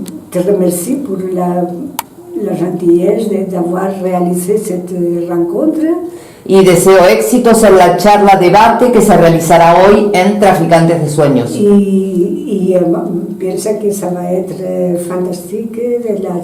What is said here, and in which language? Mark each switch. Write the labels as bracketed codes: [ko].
[fr] Te remercie pour la gentillesse d'avoir réalisé cette rencontre. [es] Y deseo éxitos en la charla debate que se realizará hoy en Traficantes de Sueños. Y piensa que [fr] ça va être fantastique de